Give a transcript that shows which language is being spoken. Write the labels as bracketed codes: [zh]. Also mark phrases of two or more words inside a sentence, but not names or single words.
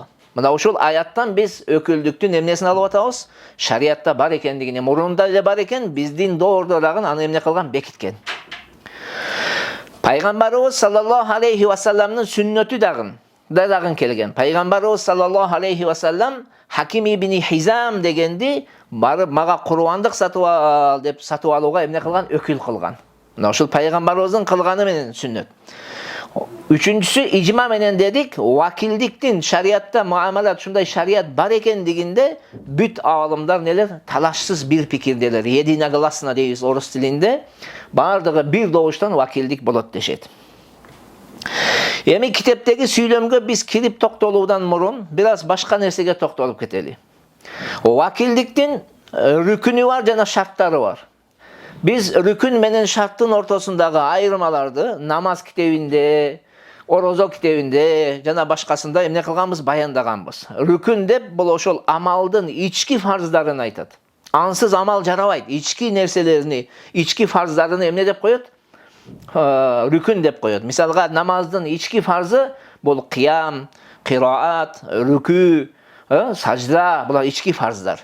[ky] Мына ушул аяттан биз өкүлдүктүн эмнесин алып атабыз? Шариятта бар экендигине, мурунда эле бар экен, биздин доордо дагы аны эмне кылган? Бекиткен. Пайгамбарыбыз [ar] صلى الله عليه وسلم [ky] сүннөтү дагы келген. Пайгамбарыбыз [ar] صلى الله عليه وسلم [ky] Хаким ибн Хизам дегенди барып мага Кур'андык сатып ал деп сатып алууга эмне кылган? Өкүл кылган. Мына ушул пайгамбарыбыздын кылганы менен сүннөт. Үчүнчүсү ижма менен дедик, вакилдиктин шариятта муамалат ушундай шарият бар экендигинде бүт аалымдар нелер талашсыз бир пикирделер. Единогласно дейбиз орус тилинде, бардыгы бир добуштан вакилдик болот дешет. Эми китептеги сүйлөмгө биз кирип токтолуудан мурун бир аз башка нерсеге токтолуп кетели. Вакилдиктин рүкүнү бар, жана шарттары бар. Биз рүкүн менен шарттын ортосундагы айырмаларды намаз китебинде, орозо китебинде жана башкасында эмне кылганбыз, баяндаганбыз. Рүкүн деп бул ошол амалдын ички фарздарын айтат. Ансыз амал жарабайт. Ички нерселерини, ички фарздарын эмне деп коет? Rükün деп коет. Мисалга намаздын ички фарзы бул кыям, кыраат, rükü, сажда, булар ички фарздар.